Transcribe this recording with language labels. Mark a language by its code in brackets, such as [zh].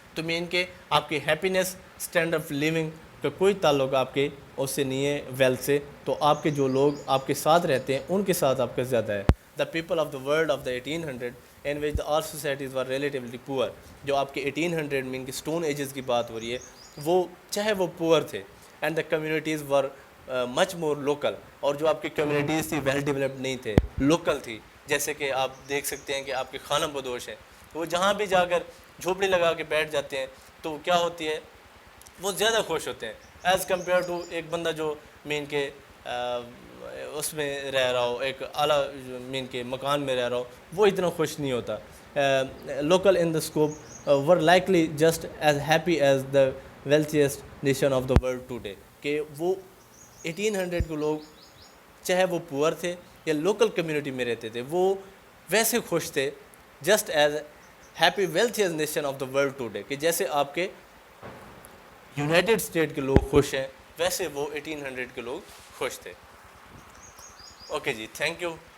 [ur] تو مین کہ آپ کی ہیپینس، اسٹینڈرڈ آف لیونگ کا کوئی تعلق آپ کے اس سے نہیں ہے ویلتھ سے. تو آپ کے جو لوگ آپ کے ساتھ رہتے ہیں ان کے ساتھ آپ کا زیادہ ہے. [en] The people of the world of the 1800 in which all societies were relatively poor. [ur] جو آپ کے 1800 مین کہ اسٹون ایجز کی بات ہو رہی ہے، وہ چاہے وہ پور تھے، [en] And the communities were much more local. [ur] اور جو آپ کی کمیونٹیز تھی ویل ڈیولپڈ نہیں تھے، لوکل تھی. جیسے کہ آپ دیکھ سکتے ہیں کہ آپ کے خانہ بدوش ہیں، وہ جہاں بھی جا کر جھوپڑی لگا کے بیٹھ جاتے ہیں تو کیا ہوتی ہے، وہ زیادہ خوش ہوتے ہیں ایز کمپیئر ٹو ایک بندہ جو مین کے اس میں رہ رہا ہو، ایک اعلیٰ مین کے مکان میں رہ رہا ہو، وہ اتنا خوش نہیں ہوتا. [en] Local in the scope were likely just as happy as the wealthiest nation of the world today. [ur] کہ وہ 1800 کے لوگ چاہے وہ پور تھے یا لوکل کمیونٹی میں رہتے تھے، وہ ویسے خوش تھے [en] Just as happy wealthiest nation of the world today. [ur] کہ جیسے آپ کے یونائٹڈ اسٹیٹ کے لوگ خوش ہیں ویسے وہ 1800 کے لوگ خوش تھے. Okay جی، thank you.